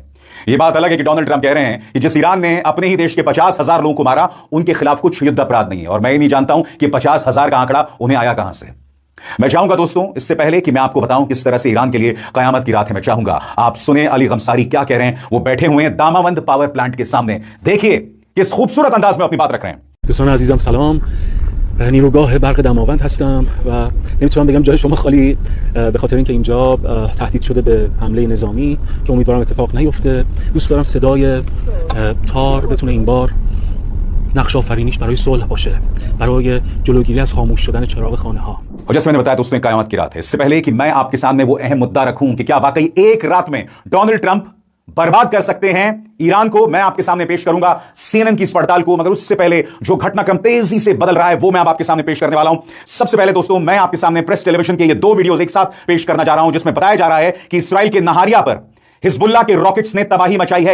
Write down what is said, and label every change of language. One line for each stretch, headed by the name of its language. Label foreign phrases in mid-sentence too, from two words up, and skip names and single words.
Hindi: यह बात अलग है कि डोनाल्ड ट्रंप कह रहे हैं कि जिस ईरान ने अपने ही देश के 50,000 लोगों को मारा, उनके खिलाफ कुछ युद्ध अपराध नहीं है। और मैं ये नहीं जानता हूं कि 50,000 का आंकड़ा उन्हें आया कहां से। मैं चाहूंगा दोस्तों, इससे पहले कि मैं आपको बताऊं किस तरह से ईरान के लिए कयामत की रात है, मैं चाहूंगा आप सुने अली गमसारी क्या कह रहे हैं। वो बैठे हुए हैं दामावंद पावर प्लांट के सामने। देखिए किस खूबसूरत अंदाज में अपनी बात रख रहे हैं।
Persian: دوستان عزیزم سلام. نیروگاه برق دماوند هستم و نمیتونم بگم جای شما خالی به خاطر اینکه اینجا تهدید شده به حمله نظامی که امیدوارم اتفاق نیفته. دوست دارم صدای تار بتونه این بار نقش آفرینیش برای صلح باشه، برای جلوگیری از خاموش شدن چراغ خانه ها.
Hindi: और जैसे मैंने बताया तो उसमें कयामत की रात है। इससे पहले कि मैं आपके सामने वो अहम मुद्दा रखूं कि क्या वाकई एक रात में डोनाल्ड ट्रंप बर्बाद कर सकते हैं ईरान को, मैं आपके सामने पेश करूंगा सीएनएन की इस पड़ताल को। मगर उससे पहले जो घटनाक्रम तेजी से बदल रहा है वो मैं आपके सामने पेश करने वाला हूं। सबसे पहले दोस्तों, मैं आपके सामने प्रेस टेलीविजन के ये 2 वीडियोस एक साथ पेश करना जा रहा हूं, जिसमें बताया जा रहा है कि इस्राएल के नहारिया पर हिजबुल्लाह के रॉकेट्स ने तबाही मचाई है।